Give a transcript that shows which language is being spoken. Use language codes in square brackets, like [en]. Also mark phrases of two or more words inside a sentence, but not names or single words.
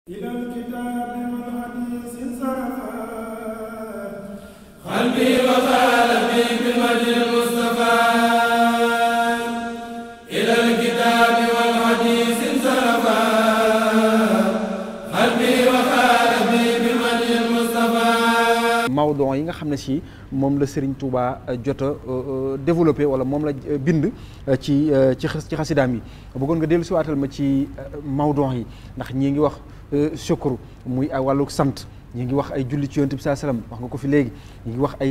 [ar] إلى الكتاب والحديث انصرفا قلبي وقلبي بمجد المصطفى إلى الكتاب والحديث انصرفا قلبي وقلبي بمجد المصطفى. [wo] mawdon yi nga xam ne si moom la Serigne Touba jot a développé wala moom la bind ci xasidaam yi bëggoon nga dellu si waatal ma ci mawdon yi ndax ñii ngi wax shukru muy ay wàllu sant ñi ngi wax ay julli ci yonent bi [ar] صلى الله عليه وسلم [wo] wax nga ko fi léegi ñi ngi wax ay